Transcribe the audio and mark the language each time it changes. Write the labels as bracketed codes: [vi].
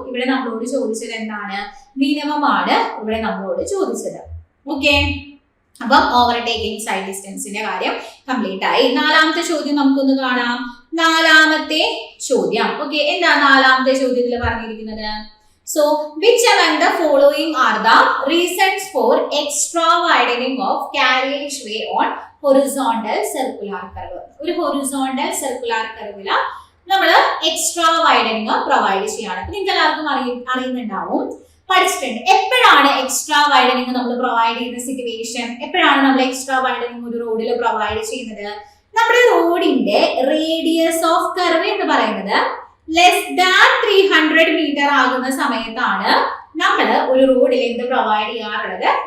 [ml] ഇവിടെ നമ്മളോട് ചോദിച്ചത് എന്താണ്, മിനിമം ആണ് ഇവിടെ നമ്മളോട് ചോദിച്ചത്. ഓക്കെ, അപ്പം ഓവർടേക്കിംഗ് സൈഡ് ഡിസ്റ്റൻസിന്റെ കാര്യം കംപ്ലീറ്റ് ആയി. നാലാമത്തെ ചോദ്യം നമുക്കൊന്ന് കാണാം. നാലാമത്തെ ചോദ്യം ഓക്കെ, എന്താ നാലാമത്തെ ചോദ്യത്തിൽ പറഞ്ഞിരിക്കുന്നത്? [en] So, which among the following are the reasons for extra widening of carriageway on horizontal circular curve? [ml] ഒരു horizontal circular curve ല നമ്മൾ എക്സ്ട്രാ വൈഡനിങ് പ്രൊവൈഡ് ചെയ്യാണ്. അപ്പൊ നിങ്ങൾക്ക് എല്ലാവർക്കും അറിയുന്നുണ്ടാവും, പഠിച്ചിട്ടുണ്ട്. എപ്പോഴാണ് എക്സ്ട്രാ വൈഡനിങ് നമ്മൾ പ്രൊവൈഡ് ചെയ്യുന്ന സിറ്റുവേഷൻ? എപ്പോഴാണ് നമ്മൾ എക്സ്ട്രാ വൈഡനിങ് ഒരു റോഡിൽ പ്രൊവൈഡ് ചെയ്യുന്നത്? നമ്മുടെ റോഡിന്റെ റേഡിയസ് ഓഫ് കർവ് എന്ന് പറയുന്നത് ലെസ് ദാൻ 300 മീറ്റർ ആകുന്ന സമയത്താണ് നമ്മൾ ഒരു റോഡിൽ എന്ത് പ്രൊവൈഡ് ചെയ്യാറുള്ളത്?